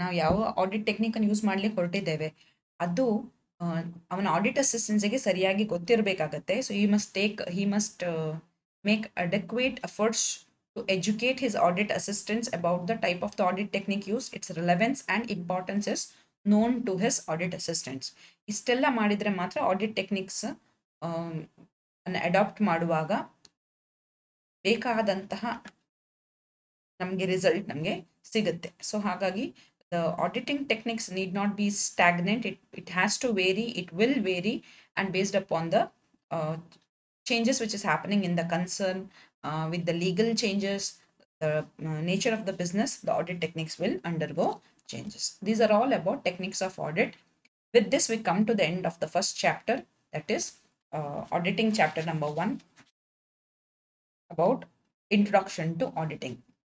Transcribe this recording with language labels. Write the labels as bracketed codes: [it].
[kn] ನಾವು ಯಾವ audit technique ಅನ್ನು ಯೂಸ್ ಮಾಡ್ಲಿಕ್ಕೆ ಹೊರಟಿದ್ದೇವೆ ಅದು ಅವನ ಆಡಿಟ್ ಅಸಿಸ್ಟೆನ್ಸ್ಗೆ ಸರಿಯಾಗಿ ಗೊತ್ತಿರಬೇಕಾಗತ್ತೆ. [en] So he must make adequate efforts to educate his audit assistants about the type of the audit technique used, its relevance and importance is known to his audit assistants. [kn] ಇಷ್ಟೆಲ್ಲ ಮಾಡಿದ್ರೆ ಮಾತ್ರ audit techniques adapt ಮಾಡುವಾಗ ಬೇಕಾದಂತಹ ನಮಗೆ result ನಮಗೆ ಸಿಗುತ್ತೆ. [en] so [kn] ಹಾಗಾಗಿ [en] the auditing techniques need not be stagnant. It has to vary. It will vary, and based upon the changes which is happening in the concern, with the legal changes, the nature of the business, the audit techniques will undergo changes. These are all about techniques of audit. With this, we come to the end of the first chapter, that is auditing chapter number 1, about introduction to auditing.